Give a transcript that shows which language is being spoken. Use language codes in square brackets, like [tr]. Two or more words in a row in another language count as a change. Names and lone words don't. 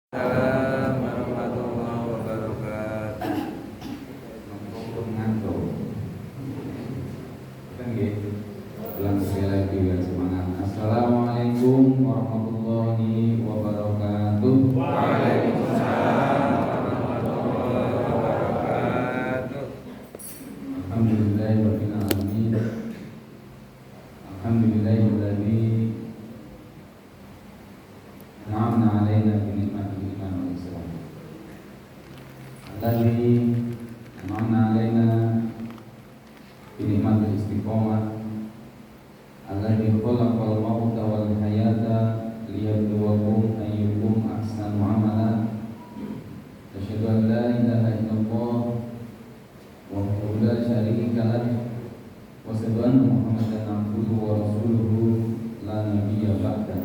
[ar] السلام عليكم ورحمة الله وبركاته. [jv] Mumpung ngantuk. [id] Kan gitu. Ulang sekali lagi biar semangat. [ar] السلام عليكم ورحمة الله وبركاته. وعليكم السلام ورحمة الله وبركاته. الحمد لله رب العالمين. الحمد لله الذي أنعمنا علينا بنعمة الإيمان والإسلام. الذي أنعمنا علينا بنعمة الاستقامة. الذي خلق الموت والحياة ليبلوكم أيكم أحسن عملا. أشهد أن لا إله إلا الله وحده لا شريك له وأشهد أن محمدا عبده ورسوله لا نبي بعده.